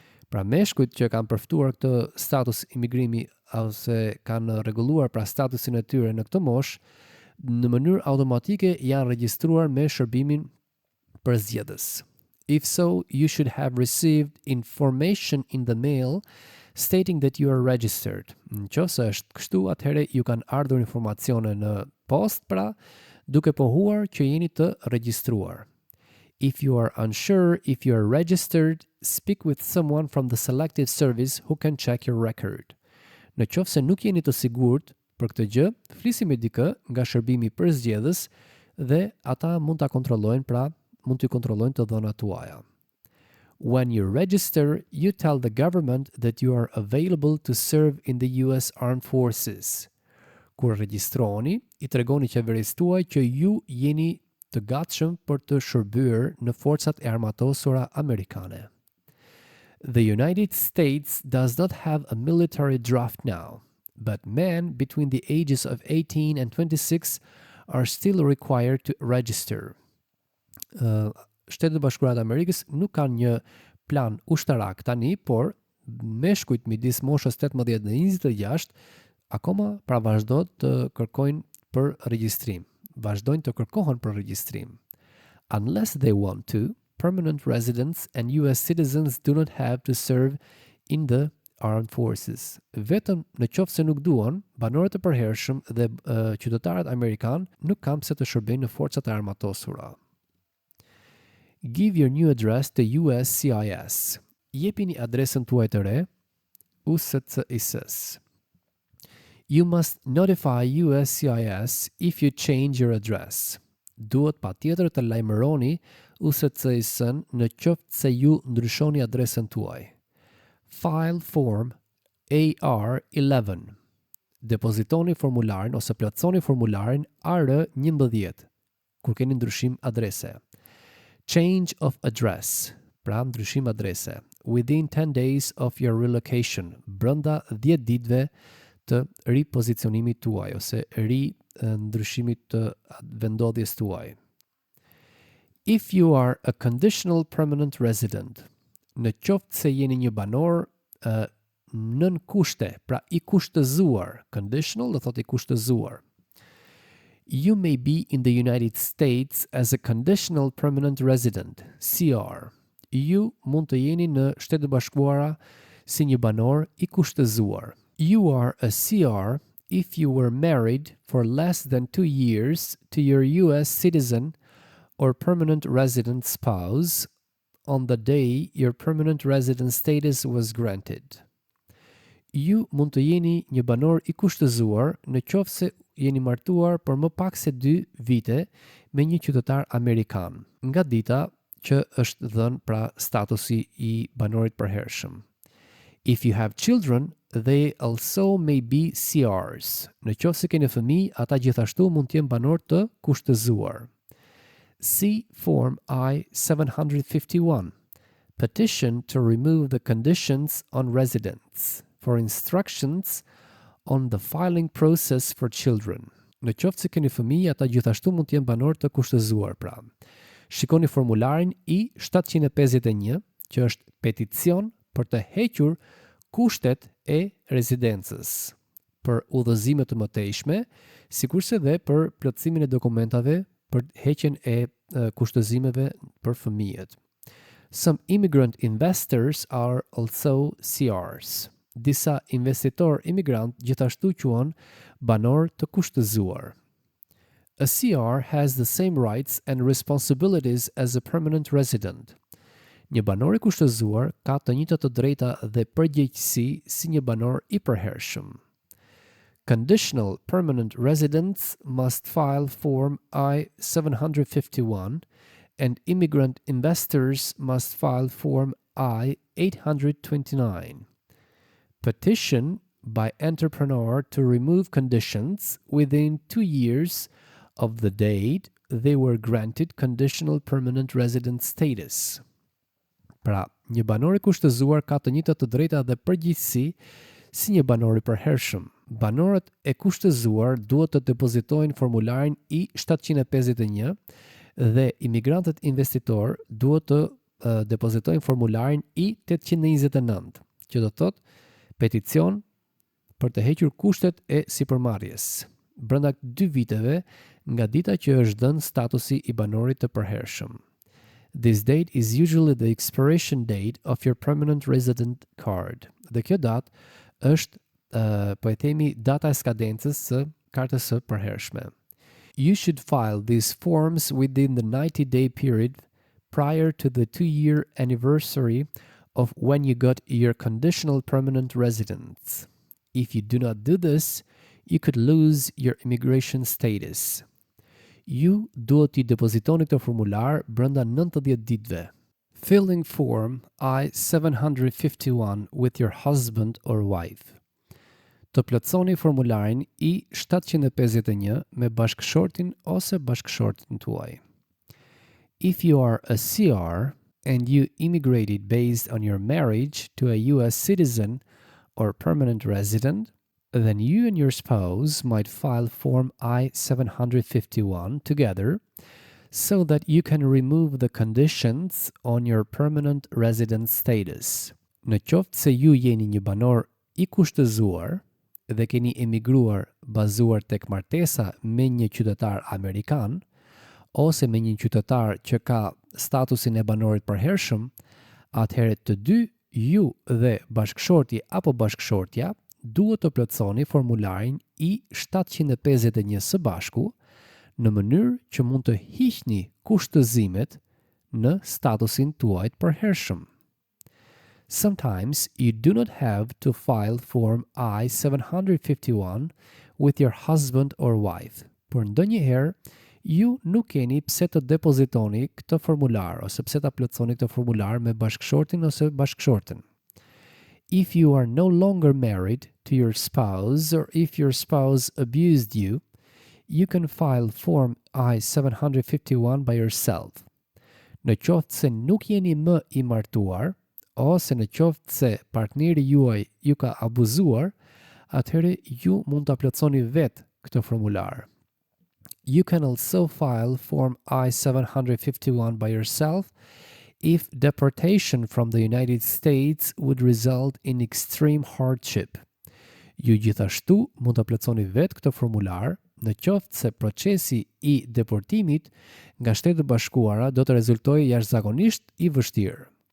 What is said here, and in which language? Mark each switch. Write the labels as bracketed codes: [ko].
[sq] Pra meshkujt që kanë përftuar këtë status imigrimi ose kanë rregulluar pra statusin e tyre në këtë moshë, në mënyrë automatike janë regjistruar me shërbimin përzgjedhës. [en] If so, you should have received information in the mail stating that you are registered. [sq] Nëse është kështu, atëherë ju kanë ardhur informacione në post, pra duke pohuar që jeni të regjistruar. [en] If you are unsure if you are registered, speak with someone from the Selective Service who can check your record. [sq] Në qoftë se nuk jeni të sigurt për këtë gjë, flisni me dikë nga shërbimi përzgjedhës dhe ata mund ta kontrollojnë, pra mund të kontrollojnë të dhënat tuaja. [en] When you register, you tell the government that you are available to serve in the US Armed Forces. [sq] Kur regjistroni, i tregoni qeverisë tuaj që ju jeni të gatshëm për të shërbyer në forcat e armatosura amerikane. [en] The United States does not have a military draft now, but men between the ages of 18 and 26 are still required to register. [sq] Shtetet e Bashkuara të Amerikës nuk kanë një plan ushtarak tani, por meshkujt midis moshës 18 dhe 26 akoma pra vazhdojnë të kërkojnë për regjistrim. Vazhdojnë të kërkohen për regjistrim. [en] Unless they want to, permanent residents and US citizens do not have to serve in the armed forces. [sq] Vetëm në qoftë se nuk duan, banorët e përhershëm dhe qytetarët amerikan nuk kanë pse të shërbejnë në forcat e armatosura. [en] Give your new address to USCIS. [sq] Jepini adresën tuaj të re USCIS. [en] You must notify USCIS if you change your address. [sq] Duhet patjetër të lajmëroni USCIS-ën në qoftë se ju ndryshoni adresën tuaj. [en] File form AR11. [sq] Depozitoni formularin ose plotësoni formularin AR11 kur keni ndryshim adrese. [en] Change of address, [sq] pra ndryshim adrese, [en] within 10 days of your relocation, [sq] brenda 10 ditëve të ripozicionimit tuaj ose ndryshimit të vendodhjes tuaj. [en] If you are a conditional permanent resident, [sq] në qoftë se jeni një banor nën kushte, pra i kushtëzuar, conditional do thotë i kushtëzuar. [en] You may be in the United States as a conditional permanent resident, CR. [sq] Ju mund të jeni në Shtetet e Bashkuara si një banor i kushtëzuar. [en] You are a CR if you were married for less than 2 years to your US citizen or permanent resident spouse on the day your permanent resident status was granted. [sq] Ju mund të jeni një banor i kushtëzuar në qoftë se jeni martuar për më pak se 2 vite me një qytetar amerikan, nga dita që është dhënë pra statusi i banorit përhershëm. [en] If you have children, they also may be CRs. [sq] Në qoftë se keni fëmijë, ata gjithashtu mund të jenë banor të kushtëzuar. [en] See Form I-751, Petition to remove the conditions on residence, for instructions on the filing process for children. [sq] Në qoftë se keni fëmijë, ata gjithashtu mund të jenë banor të kushtëzuar pra. Shikoni formularin I-751, që është peticion për të hequr kushtet e rezidencës për udhëzime të mëtejshme, sikurse dhe për plotësimin e dokumentave për heqjen e kushtëzimeve për fëmijët. [en] Some immigrant investors are also CRs. [sq] Disa investitor imigrant gjithashtu quhen banor të kushtëzuar. [en] A CR has the same rights and responsibilities as a permanent resident. [sq] Një banor i kushtëzuar ka të njëjtat të drejta dhe përgjegjësi si një banor i përhershëm. [en] Conditional permanent residents must file Form I-751 and immigrant investors must file Form I-829. Petition by entrepreneur to remove conditions within 2 years of the date they were granted conditional permanent resident status. [sq] Pra, një banor i kushtëzuar ka të njëjtat të drejta dhe përgjegjësi si një banor i përhershëm. Banorët e kushtëzuar duhet të depozitojnë formularin I-751 dhe imigrantët investitor duhet të depozitojnë formularin I-829, që do thotë peticion për të hequr kushtet e sipërmarrjes brenda 2 viteve nga dita që është dhënë statusi i banorit të përhershëm. [en] This date is usually the expiration date of your permanent resident card. [sq] Dhe kjo datë është po e themi data e skadencës së kartës së përhershme. [en] You should file these forms within the 90-day period prior to the 2-year anniversary of when you got your conditional permanent residence. If you do not do this, you could lose your immigration status. [sq] Ju duhet t'i depozitoni këtë formular brenda 90 ditëve. [en] Filling Form I-751 with your husband or wife. [sq] Të plotësoni formularin I-751 me bashkëshortin ose bashkëshortin tuaj. [en] If you are a CR and you immigrated based on your marriage to a US citizen or permanent resident, then you and your spouse might file Form I-751 together so that you can remove the conditions on your permanent resident status. [sq] Në qoftë se ju jeni një banor I kushtëzuar dhe keni emigruar bazuar tek martesa me një qytetar amerikan ose me një qytetar që ka statusin e banorit përhershëm, atëherë të dy ju dhe bashkëshorti apo bashkëshortja duhet të plotësoni formularin I-751 së bashku në mënyrë që mund të hiqni kushtëzimet në statusin tuaj të përhershëm. [en] Sometimes you do not have to file Form I-751 with your husband or wife, [sq] por ndonjëherë ju nuk keni pse të depozitoni këtë formular ose pse ta plotësoni këtë formular me bashkëshortin ose bashkëshorten. [en] If you are no longer married to your spouse or if your spouse abused you, you can file Form I-751 by yourself. [sq] Në qoftë se nuk jeni më I martuar, ose në qoftë se partneri juaj ju ka abuzuar, atëherë ju mund ta plotësoni vetë këtë formular. [en] You can also file Form I-751 by yourself if deportation from the United States would result in extreme hardship. [sq] Ju gjithashtu mund ta plotësoni vetë këtë formular në qoftë se procesi i deportimit nga Shtetet e Bashkuara do të rezultojë jashtëzakonisht i vështirë.